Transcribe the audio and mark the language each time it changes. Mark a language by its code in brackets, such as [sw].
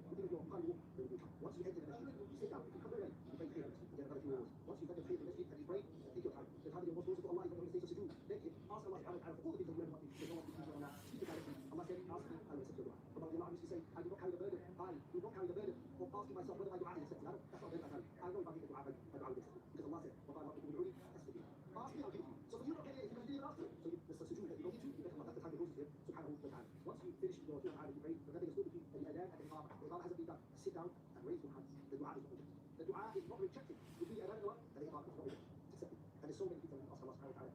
[en] Even if you're on Qalbu, they would come. Once you enter the masjid, you sit down. If you come very late, you pray prayer, you get another 2 hours. Once you've done the prayer in the masjid and you pray, take your time. The time that you're most close to Allah is when you're in the state of sujood. Beg Him, ask Allah subhanahu wa ta'ala for all the things that you ever want to do. There's no one to speak to Allah. Speak it directly. Allah said, ask me, I will accept your dua. But Allah used to say, I do not carry the burden. I do not carry the burden of asking myself whether my dua is accepted. That's not the burden I carry. I know if I make a dua, my dua will be accepted. Because Allah said, [ar] وَقَالَ رَبُّكُمْ ادْعُونِي أَسْتَجِبْ لَكُمْ. [en] Ask me, I'll give it to you. So for you not getting it, if you continue to ask for it. So there's a sujood that you don't need to, you get Allah. That's the time that goes to Him, subhanahu wa ta'ala. Once you finish your two rak'ah, you pray, remember you're still between the adhan and the iqamah. The iqamah hasn't been done. Sit down and raise your hands. The dua is not rejected. The dua is not rejected. Between the adhan and the iqamah is not rejected. It's accepted. And there's so many things that we ask Allah subhanahu wa ta'ala.